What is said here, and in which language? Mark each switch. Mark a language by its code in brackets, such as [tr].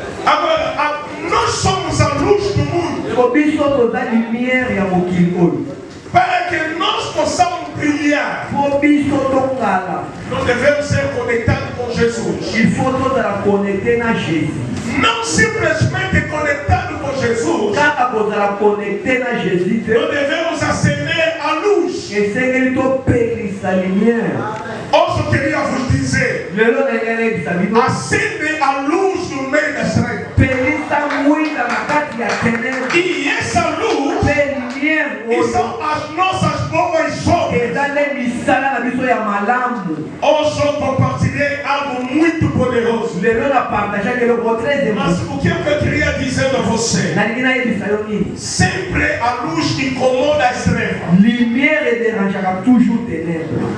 [pt] Agora, nós somos a luz do mundo. [ln] Po biso toza lumière ya mokili oyo. [pt] Para que nós possamos brilhar, [ln] Po biso tongala, [pt] nós devemos ser conectados com Jesus. [fr] il faut [ln] tozala connecté na Jésus. [pt] Não simplesmente conectado com Jesus, [ln] Kaka kozala connecté na Jésus te [pt] nós devemos acender a luz. [ln] esengeli topelisa lumière. [pt] Hoje eu queria vos dizer: [ln] Lelo ndenge nayebisa bino [pt] acende a luz no meio das trevas. [ln] pelisa mwinda na kati ya ténèbre. [pt] E essa luz [ln] Pe lumière [pt] que [ln] oyo [pt] são as nossas boas obras. [ln] eza nde misala na biso ya malamu. [pt] Hoje eu compartilhei algo muito poderoso. [ln] Lelo na partage eloko très [pt] Mas [fr] important. [pt] o que eu queria dizer a você? [ln] Nalingi nayebisa yo nini? [pt] Sempre a luz incomoda as trevas. [ln] Lumière ederangeaka toujours ténèbre.